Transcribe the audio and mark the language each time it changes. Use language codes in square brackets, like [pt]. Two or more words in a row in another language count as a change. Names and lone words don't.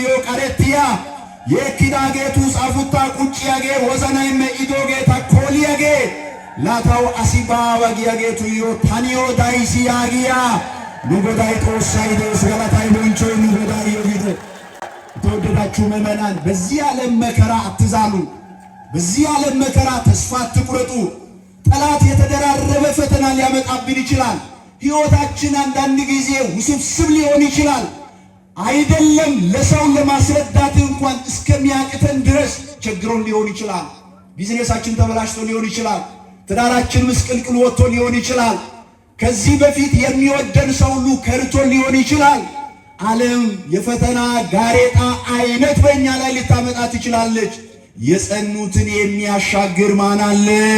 [wal] ቀረቲያ የኪዳጌቱስ አፉታ ቁጭያጌ ወዘናይ መኢዶጌ ታኮሊያጌ ላታው አሲባባ ጊያጌቱ ዮ ታኒዮ ዳይሲ ያጊያ ኑጎዳይ ጦሳይ ደስ ገላታይ ቦንቾ ኑጎዳይ [am] ይወድ ተወደዳችሁ ምእመናን በዚህ ዓለም መከራ አትዛሉ። በዚህ ዓለም መከራ ተስፋ አትቁረጡ። ጠላት የተደራረበ ፈተና ሊያመጣብን ይችላል። ሕይወታችን አንዳንድ ጊዜ ውስብስብ ሊሆን ይችላል። አይደለም ለሰው ለማስረዳት እንኳን እስከሚያቅተን ድረስ ችግሮን ሊሆን ይችላል። ቢዝነሳችን ተበላሽቶ ሊሆን ይችላል። ትዳራችን ምስቅልቅል ወጥቶ ሊሆን ይችላል። ከዚህ በፊት የሚወደን ሰው ሁሉ ከርቶ ሊሆን ይችላል። ዓለም የፈተና ጋሬጣ አይነት በእኛ ላይ ልታመጣ ትችላለች። የጸኑትን የሚያሻግር ማን አለ?